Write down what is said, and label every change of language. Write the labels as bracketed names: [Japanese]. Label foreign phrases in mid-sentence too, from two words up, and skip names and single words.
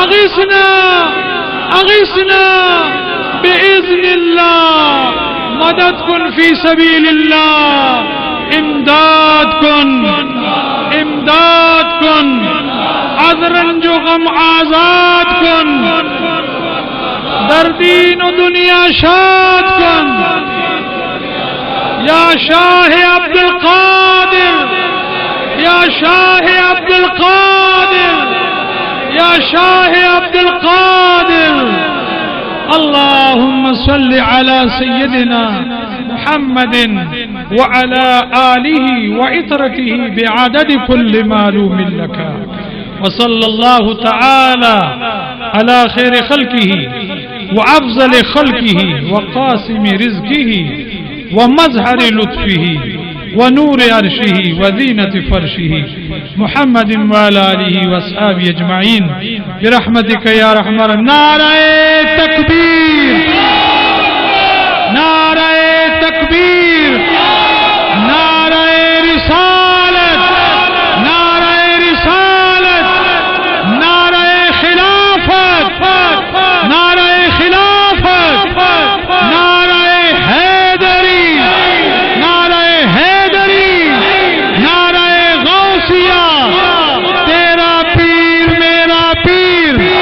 [Arabic] اغثنا اغثنا بإذن اللہ، [Persian] مدد کن [Arabic] فی سبیل اللہ، [Persian] امداد کن امداد کن، از رنج و غم آزاد کن، در دین و دنیا شاد کن، [Urdu] یا شاہ عبد القادر، یا شاہ عبد القادر، یا شاہ عبد القادر، [Arabic] اللهم صل على سيدنا محمد وعلى آله وعطرته بعدد كل معلوم لك، وصلى الله تعالى على خير خلقه وأفضل خلقه وقاسم رزقه ومظهر لطفه ونور عرشه وزينة فرشه محمد وعلى آله وأصحابه أجمعين برحمتك يا أرحم الراحمين. [Urdu] نعرہ تکبیر، نعرہ تکبیر، نعرہ رسالت، نعرہ رسالت، نعرہ خلافت، نعرہ خلافت، نعرہ حیدری، نعرہ حیدری، نعرہ غوثیہ، تیرا پیر میرا پیر،